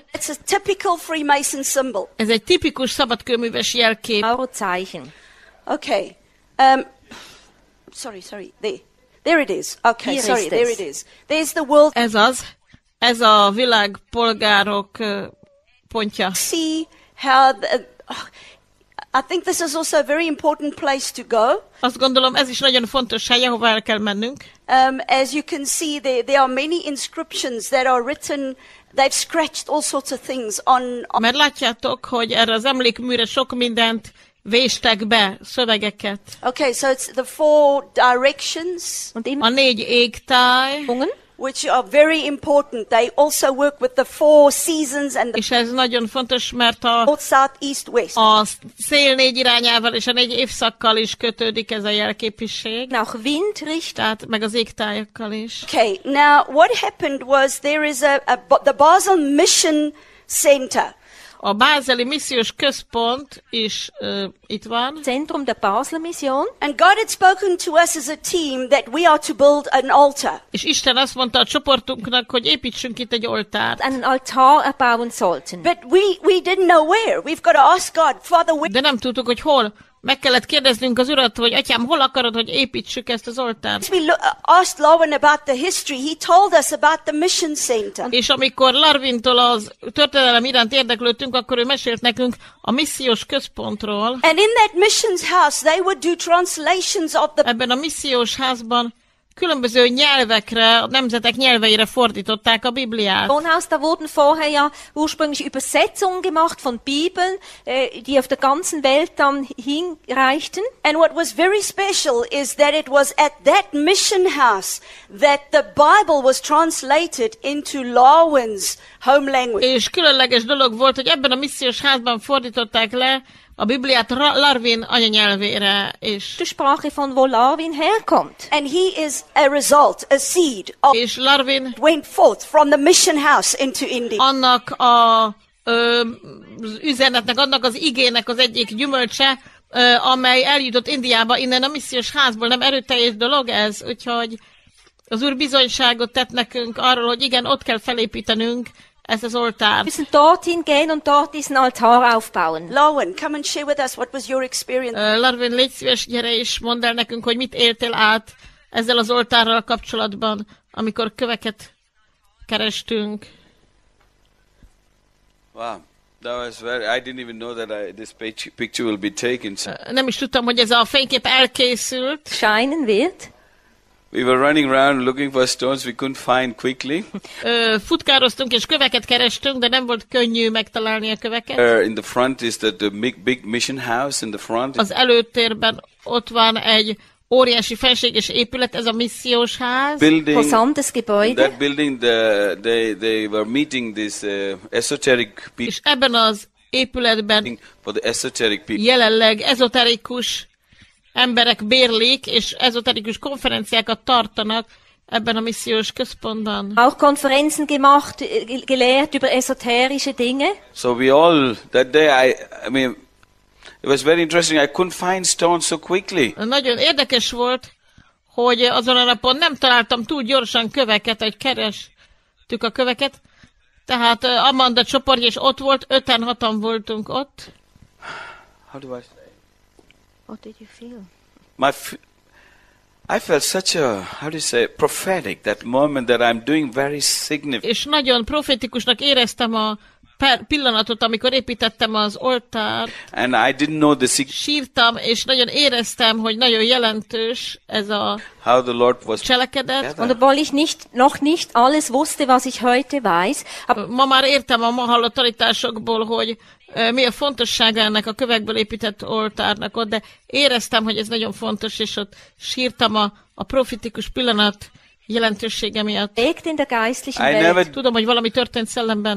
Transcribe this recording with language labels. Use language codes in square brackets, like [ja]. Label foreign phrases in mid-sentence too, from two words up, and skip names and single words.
[en] It's a typical Freemason symbol. [hu] Ez egy tipikus szabadkőműves jelkép. [de] Eurozeichen. [en] Okay. Sorry. There it is. Okay, Here sorry, is there this. it is. There's the world. [hu] Ez a világpolgárok pontja. [en] See how I think this is also a very important place to go. [hu] Azt gondolom, ez is nagyon fontos hely, ahova el kell mennünk. [en] As you can see, there are many inscriptions that are written. They've scratched all sorts of things on. [hu] Mert látjátok, hogy erre az emlékműre sok mindent véstek be, szövegeket. [en] Okay, so it's the 4 directions. [hu] A 4 égtáj. [en] Which are very important. They also work with the 4 seasons and the [hu] és ez nagyon fontos, mert [en] north, south, east, west. [hu] A szél 4 irányával és a 4 évszakkal is kötődik ez a jelképiség. [de] Nach Windrichtung. [hu] Tehát meg az égtájakkal is. [en] Okay, now what happened was there is the Basel Mission Center. [hu] A bázeli missziós központ is itt van. [de] Centrum der Basler Mission. [en] And God had spoken to us as a team that we are to build an altar. [hu] És Isten azt mondta a csoportunknak, hogy építsünk itt egy oltárt. [de] Einen Altar erbauen sollten. [en] But we didn't know where. We've got to ask God, Father, where? [hu] De nem tudtuk, hogy hol. Meg kellett kérdeznünk az Urat, hogy Atyám, hol akarod, hogy építsük ezt az oltárt? [en] We asked Lowen about the history. He told us about the mission center. [hu] És amikor Larvintól az történelem iránt érdeklődtünk, akkor ő mesélt nekünk a missziós központról. [en] And in that missions house, they would do translations of the. [hu] Ebben a missziós házban különböző nyelvekre, a nemzetek nyelveire fordították a Bibliát. [de] Wohnhaus, da wurden vorher ja ursprünglich Übersetzungen gemacht von Bibeln, die auf der ganzen Welt dann hinreichten. [en] And what was very special is that it was at that mission house that the Bible was translated into Larwin's home language. [hu] És különleges dolog volt, hogy ebben a missziós házban fordították le a Bibliát Larvin anyanyelvére, és [de] Die Sprache von wo Larvin herkommt. [en] And he is a result, a seed of [hu] és Larvin [en] went forth from the mission house into India. [hu] Annak az üzenetnek, annak az igének az egyik gyümölcse, amely eljutott Indiába innen a missziós házból. Nem erőteljes dolog ez, úgyhogy az Úr bizonyságot tett nekünk arról, hogy igen, ott kell felépítenünk ezt az oltárt. [de] Wir müssen dorthin gehen und dort diesen Altar aufbauen. [en] Lowen, come and share with us what was your experience. [hu] Larvin, légy szíves, gyere és mondd el nekünk, hogy mit éltél át ezzel az oltárral kapcsolatban, amikor köveket kerestünk. [en] Wow. That was very, I didn't even know that this picture will be taken. [hu] Nem is tudtam, hogy ez a fénykép elkészült. [de] Scheinen wird. [en] We were running around looking for stones we couldn't find quickly. [hu] Futkároztunk és köveket kerestünk, de nem volt könnyű megtalálni a köveket. In the front is the big mission house in the front. Az előtérben ott van egy óriási fenséges épület, ez a missziós ház. [de] Imposantes Gebäude. [en] That building, they were meeting this esoteric people. [hu] És ebben az épületben [en] For the esoteric people. [hu] jelenleg ezoterikus emberek bérlik, és ezoterikus konferenciákat tartanak ebben a missziós központban. [de] Auch Konferenzen gemacht, gelehrt über esoterische Dinge. [en] So we all, that day, I mean, it was very interesting. I couldn't find stones so quickly. [hu] Nagyon érdekes volt, hogy azon a napon nem találtam túl gyorsan köveket, hogy kerestük a köveket. Tehát Amanda csoportja is ott volt, 5-6 voltunk ott. [en] How do I say? What did you feel? I felt such a, how do you say, prophetic, that moment that I'm doing very significant. [hu] És nagyon profetikusnak éreztem a pillanatot, amikor építettem az oltárt. [en] And I didn't know the [hu] sírtam, és nagyon éreztem, hogy nagyon jelentős ez a [en] how the Lord was [hu] cselekedet. [de] Und obwohl ich noch nicht alles wusste, was ich heute weiß. [hu] Ma már értem a ma hallott tanításokból, hogy mi a fontossága ennek a kövekből épített oltárnak ott, de éreztem, hogy ez nagyon fontos, és ott sírtam a profetikus pillanat jelentősége miatt. [de] In der geistlichen Welt. [hu] Tudom, hogy valami történt szellemben.